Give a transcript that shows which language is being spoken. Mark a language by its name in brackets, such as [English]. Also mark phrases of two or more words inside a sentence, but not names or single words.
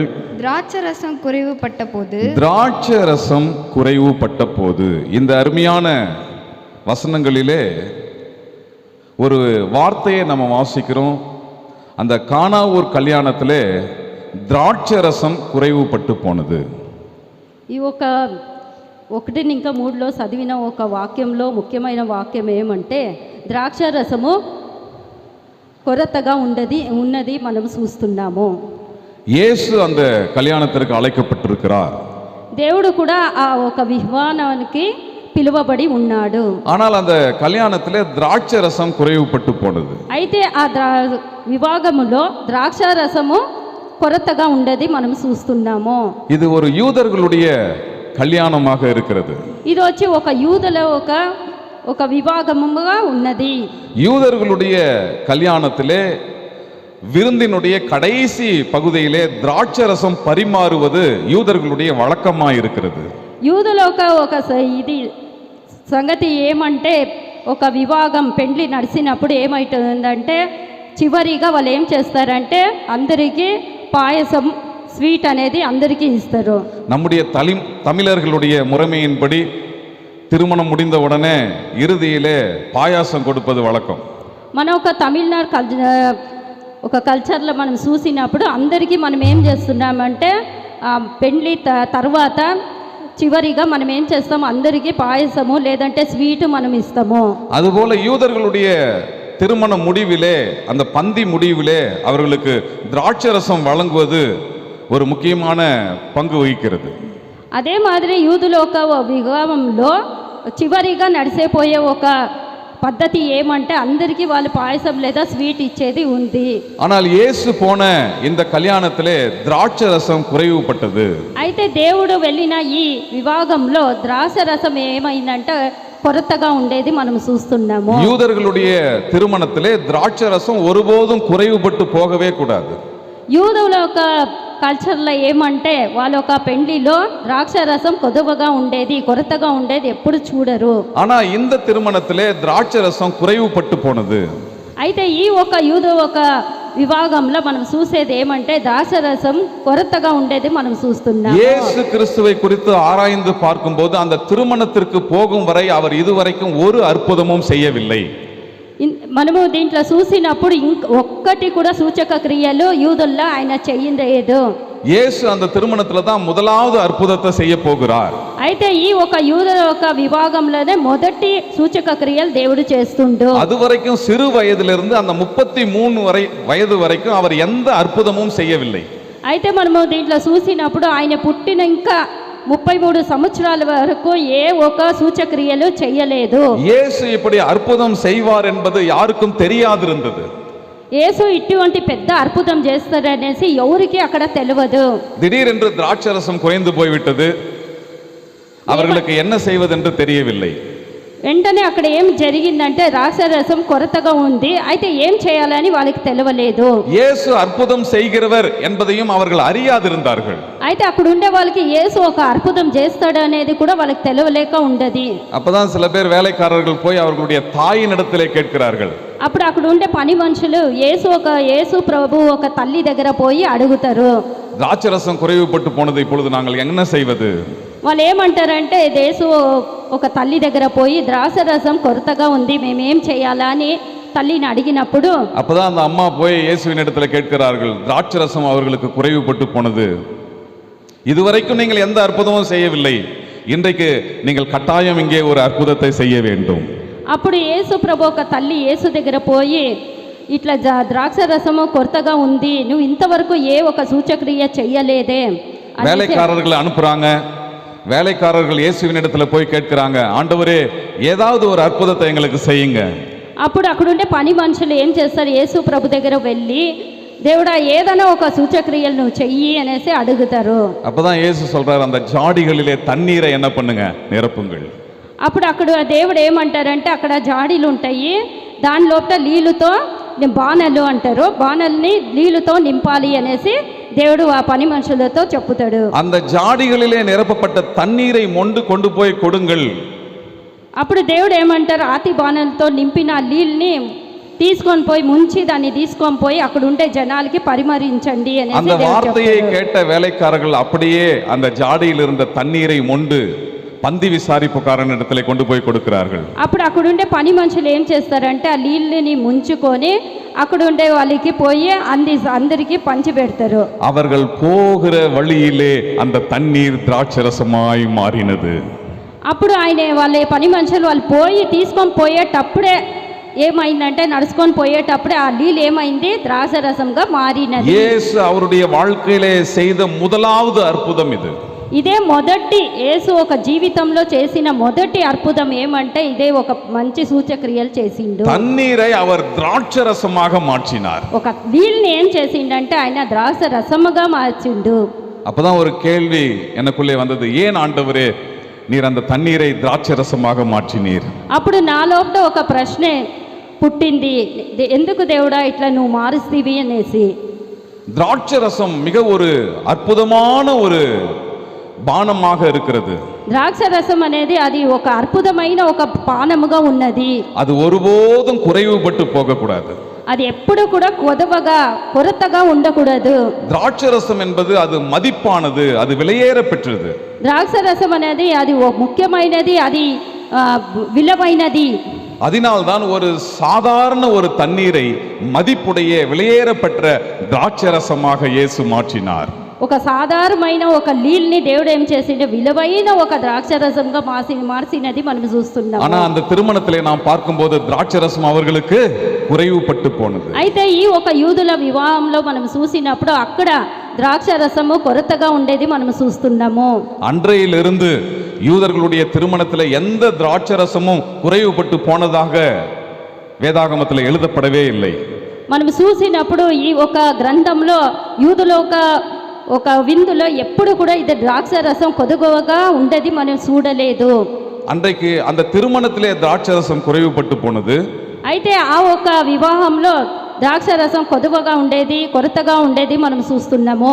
[Tamil] திராட்சை ரசம் குறைவுபட்ட போது இந்த அருமையான வசனங்களிலே ஒரு வார்த்தையை நம்ம வாசிக்கிறோம். அந்த கானாவூர் கல்யாணத்திலே திராட்சை ரசம் குறைவுபட்டு போனது. [Telugu] ఈ ఒక 1 ఇంకా 3లో చదివిన ఒక వాక్యంలో ముఖ్యమైన వాక్యం ఏమంటే ద్రాక్ష రసము కొరతగా ఉన్నది మనం చూస్తున్నాము. [Tamil] இயேசு அந்த கல்யாணத்திற்கு அழைக்கப்பட்டிருக்கிறார். [Telugu] దేవుడు కూడా ఆ ఒక వివాహానికి పిలువబడి ఉన్నాడు. [Tamil] ஆனால் அந்த கல்யாணத்திலே திராட்சை ரசம் குறைவுபட்டு போனது. [Telugu] అయితే ఆ వివాహములో ద్రాక్ష రసము కొరతగా ఉండేది మనం చూస్తున్నాము. [Tamil] இது ஒரு யூதர்களுடைய கல்யாணமாக இருக்கிறது. [Telugu] இது వచ్చి ఒక యూదుల ఒక వివాహముగా ఉన్నది. [Tamil] யூதர்களுடைய கல்யாணத்திலே விருந்தினுடைய கடைசி பகுதியிலே திராட்சை ரசம் பரிமாறுவது யூதர்களுடைய வழக்கமாக இருக்கிறது. [Telugu] యూదుల ఒక ఇది సంగతి ఏమంటే ఒక వివాహం పెండ్లి నడిచినప్పుడు ఏమైతుందంటే చివరిగా వాళ్ళు ఏం చేస్తారంటే అందరికీ పాయసం ஸ்வீட் అనేది అందరికీ ఇస్తారు. [Tamil] நம்முடைய தமிழர்களுடைய முறைமையின்படி திருமணம் முடிந்த உடனே இறுதியிலே பாயாசம் கொடுப்பது வழக்கம். [Telugu] మన ఒక తమిళనాడు ఒక కల్చర్లో మనం చూసినప్పుడు అందరికీ మనం ఏం చేస్తున్నామంటే పెండ్లి తర్వాత చివరిగా మనం ఏం చేస్తాము అందరికీ పాయసము లేదంటే స్వీట్ మనం ఇస్తాము. [Tamil] அதுபோல யூதர்களுடைய திருமண முடிவிலே அந்த பந்தி முடிவிலே அவர்களுக்கு திராட்சை ரசம் வழங்குவது ஒரு முக்கியமான பங்கு வகிக்கிறது. [Telugu] అదే మాదిరి యూదుల ఒక వివాహంలో చివరిగా నడిసేపోయే ఒక పద్ధతి ఏమంటే అందరికీ వాళ్ళు పాయసం లేదా స్వీట్ ఇచ్చేది ఉంది. [Tamil] ஆனால் இயேசு போன இந்த கல்யாணத்திலே திராட்சை ரசம் குறைவுபட்டது. [Telugu] అయితే దేవుడు వెళ్ళిన ఈ వివాహంలో ద్రాక్ష రసం ఏమైందంటే కొరతగా ఉండేది మనం చూస్తున్నాము. [Tamil] யூதர்களுடைய திருமணத்திலே திராட்சை ரசம் ஒருபோதும் குறைவுபட்டு போகவே கூடாது. [Telugu] యూదుల ఒక కల్చర్లో ఏమంటే వాళ్ళ ఒక పెండ్లిలో ద్రాక్ష రసం కొద్దువగా ఉండేది కొరతగా ఉండేది ఎప్పుడు చూడరు. [Tamil] ஆனா இந்த திருமணத்திலே திராட்சை ரசம் குறைவுபட்டு போனது. [Telugu] అయితే ఈ ఒక యూదు ఒక వివాహంలో మనం చూసేది ఏమంటే ద్రాక్ష రసం కొరతగా ఉండేది మనం చూస్తున్నాం. [Tamil] இயேசு கிறிஸ்துவை குறித்து ஆராய்ந்து பார்க்கும்போது அந்த திருமணத்திற்கு போகும் வரை அவர் இதுவரைக்கும் ஒரு அற்புதமும் செய்யவில்லை. [Telugu] మనము దీంట్లో చూసినప్పుడు ఒక్కటి కూడా సూచక క్రియలు యూదుల్లో ఆయన చెయ్యలేదు. [Tamil] இயேசு அந்த திருமணத்துல தான் முதலாவது அற்புதத்தை செய்ய போகிறார். [Telugu] అయితే ఈ ఒక యూద ఒక విభాగంలోనే మొదటి సూచక క్రియలు దేవుడు చేస్తుండు. [Tamil] அதுவரைக்கும் சிறு வயதிலிருந்து அந்த 33 வயது வரைக்கும் அவர் எந்த அற்புதமும் செய்யவில்லை. [Telugu] అయితే మనము దీంట్లో చూసినప్పుడు ఆయన పుట్టిన ఇంకా 33 సంవత్సరాల వరకు ఏ ఒక సూచక్రియలు చేయలేదు. [Tamil] இயேசு இப்படி அற்புதம் செய்வார் என்பது யாருக்கும் தெரியாதிருந்தது. [Telugu] యేసు ఇటువంటి పెద్ద అద్భుతం చేస్తాడనేసి ఎవరికి అక్కడ తెలియదు. [Tamil] திடீரென்று திராட்சரசம் குறைந்து போய்விட்டது. அவர்களுக்கு என்ன செய்வதென்று தெரியவில்லை. [Telugu] వెంటనే అక్కడ ఏం జరిగిందంటే ద్రాక్షరసం కొరతగా ఉంది. అయితే ఏం చేయాలని వాళ్ళకి తెలియలేదు. [Tamil] இயேசு அற்புதம் செய்கிறவர் என்பதையும் அவர்கள் அறியாதிருந்தார்கள். [Telugu] అయితే అక్కడ ఉండే వాళ్ళకి యేసు ఒక అద్భుతం చేస్తాడు అనేది కూడా వాళ్ళకి తెలియలేక ఉండది. [Tamil] அப்பதான் சில பேர் வேலைக்காரர்கள் போய் அவர்களுடைய தாயின் இடத்திலே கேட்கிறார்கள். [Telugu] అప్పుడు అక్కడ ఉండే పని మనుషులు యేసు ప్రభు ఒక తల్లి దగ్గర పోయి అడుగుతారు, [Tamil] திராட்சரசம் குறைவுபட்டு போனது, இப்பொழுது நாங்கள் என்ன செய்வது? [Telugu] వాళ్ళు ఏమంటారంటే యేసు ఒక తల్లి దగ్గర పోయి ద్రాక్షరసం కొరతగా ఉంది, మేమేం చేయాలా అని తల్లిని అడిగినప్పుడు [Tamil] அப்பதான் அந்த அம்மா போய் இயேசுவின் இடத்துல கேட்கிறார்கள், திராட்சரசம் அவர்களுக்கு குறைவுபட்டு போனது, இதுவரைக்கும் நீங்கள் எந்த அற்புதமும் செய்யவில்லை, இன்றைக்கு நீங்கள் கட்டாயம் இங்கே ஒரு அற்புதத்தை செய்ய வேண்டும். [Telugu] అప్పుడు యేసు ప్రభు ఒక తల్లి యేసు దగ్గర పోయి ఇట్లా ద్రాక్షరసము కొరతగా ఉంది, నువ్వు ఇంతవరకు ఏ ఒక సూచక్రియ చెయ్యలేదే. [Tamil] வேலைக்காரர்களை அனுப்புறாங்க. வேலைக்காரர்கள் இயேசுவின் இடத்துல போய் கேட்கிறாங்க, ஆண்டவரே ஏதாவது ஒரு அற்புதத்தை எங்களுக்கு செய்யுங்க. [Telugu] అప్పుడు అక్కడుండే పని మనుషులు ఏం చేస్తారు, యేసు ప్రభు దగ్గర వెళ్ళి దేవుడా ఏదైనా ఒక సూచక్రియలు నువ్వు చెయ్యి అనేసి అడుగుతారు. [Tamil] அப்பதான் இயேசு சொல்றாரு, அந்த ஜாடிகளிலே தண்ணீரை என்ன பண்ணுங்க, நிரப்புங்கள். [Telugu] అప్పుడు అక్కడ దేవుడు ఏమంటారంటే అక్కడ జాడీలు ఉంటాయి, దాని లోపల నీళ్ళుతో బాణలు అంటారు, బాణల్ని నీళ్ళుతో నింపాలి అనేసి దేవుడు ఆ పని మనుషులతో చెప్పుతాడు. [Tamil] அந்த ஜாடிகளிலே நிரப்பப்பட்ட தண்ணீரை மொண்டு கொண்டு போய் கொடுங்கள். [Telugu] అప్పుడు దేవుడు ఏమంటారు, ఆతి బాణలతో నింపిన నీళ్ళని తీసుకొని పోయి ముంచి దాన్ని తీసుకొని పోయి అక్కడ ఉండే జనాలకి పరిమరించండి అనేసి [Tamil] அந்த வார்த்தையை கேட்ட வேலைக்காரர்கள் அப்படியே அந்த ஜாடியில் இருந்த தண்ணீரை மொண்டு பந்தி விசாரிப்புக்காரன் இடத்துல கொண்டு போய் கொடுக்கிறார்கள். [Telugu] అప్పుడు అక్కడ ఉండే పని మనుషులు ఏం చేస్తారంటే ఆ నీళ్ళని ముంచుకొని అక్కడ ఉండే వాళ్ళకి పోయి అందరికి పంచి పెడతారు. [Tamil] அவர்கள் போகிற வழியிலே அந்த தண்ணீர் திராட்சரசமாய் மாறினது. [Telugu] అప్పుడు ఆయన వాళ్ళ పని మనుషులు వాళ్ళు పోయి తీసుకొని పోయేటప్పుడే ఏమైందంటే నడుచుకొని పోయేటప్పుడే ఆ నీళ్ళు ఏమైంది, ద్రాక్షరసంగా మారినది. [Tamil] இயேசு அவருடைய வாழ்க்கையிலே செய்த முதலாவது அற்புதம் இது. [Telugu] ఇదే మొదటి యేసు ఒక జీవితంలో చేసిన మొదటి అద్భుతం ఏమంటే ఇదే ఒక మంచి సూచక్రియలు చేసిండు. [Tamil] தண்ணீரை அவர் திராட்சரசமாக மாற்றினார். [Telugu] ఒక నీళ్ళని ఏం చేసిండంటే ఆయన ద్రాక్ష రసముగా మార్చిండు. [Tamil] அப்பதான் ஒரு கேள்வி எனக்குள்ளே வந்தது, ஏன் ஆண்டவரே நீர் அந்த தண்ணீரை திராட்சரசமாக மாற்றினீர்? [Telugu] అప్పుడు నా లోపల ఒక ప్రశ్న పుట్టింది, ఎందుకు దేవుడా ఇట్లా నువ్వు మారుస్తీవి అనేసి. [Tamil] திராட்சரசம் மிக ஒரு அற்புதமான ஒரு பானமாக இருக்கிறது. [Telugu] ద్రాక్షరసం అనేది అది ఒక అద్భుతమైన ఒక పానముగా ఉన్నది. [Tamil] அது ஒருபோதும் குறைவுபட்டு போகக்கூடாது. [Telugu] అది ఎప్పుడు కూడా కొరతగా ఉండకూడదు. [Tamil] திராட்சரசம் என்பது அது மதிப்பானது, அது விலையேற பெற்றது. [Telugu] ద్రాక్షరసం అనేది అది ముఖ్యమైనది, అది విలువైనది. [Tamil] அதனால்தான் ஒரு சாதாரண ஒரு தண்ணீரை மதிப்புடைய விலையேற பெற்ற திராட்சரசமாக இயேசு மாற்றினார். [Telugu] ఒక సాధారణమైన ఒక నీళ్ళని దేవుడు ఏం చేసిండు, విలువైన ఒక ద్రాక్షరసంగా మార్చినది మనం చూస్తున్నాం. [Tamil] ஆனா அந்த திருமணத்திலே நாம் பார்க்கும்போது திராட்சரசம் அவர்களுக்கு குறைவுபட்டு போனது. [Telugu] అయితే ఈ ఒక యూదుల వివాహంలో మనం చూసినప్పుడు అక్కడ ద్రాక్షరసము కొరతగా ఉండేది మనం చూస్తున్నాము. [Tamil] அன்றையிலிருந்து யூதர்களுடைய திருமணத்தில் எந்த திராட்சரசமும் குறைவுபட்டு போனதாக வேதாகமத்தில் எழுதப்படவே இல்லை. [Telugu] మనం చూసినప్పుడు ఈ ఒక గ్రంథంలో యూదుల ఒక విందులో ఎప్పుడు కూడా ఇది ద్రాక్షరసం కొదుగువగా ఉండేది మనం చూడలేదు. [Tamil] அன்றைக்கு அந்த திருமணத்திலே திராட்சரசம் குறைவுபட்டு போனது. [Telugu] అయితే ఆ ఒక వివాహంలో ద్రాక్షరసం కొదువగా ఉండేది, కొరతగా ఉండేది మనం చూస్తున్నాము.